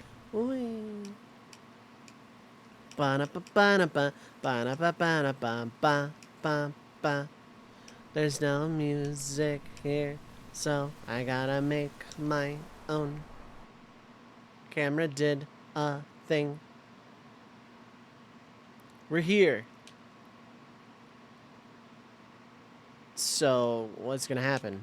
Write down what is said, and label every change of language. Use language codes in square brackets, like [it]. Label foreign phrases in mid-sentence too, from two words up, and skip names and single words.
[en] Whee. Ba-na-ba-ba-na-ba, ba-na-ba-ba-na-ba-ba-ba-ba. There's no music here, so I gotta make my own. Camera did a thing. We're here. So, what's gonna happen?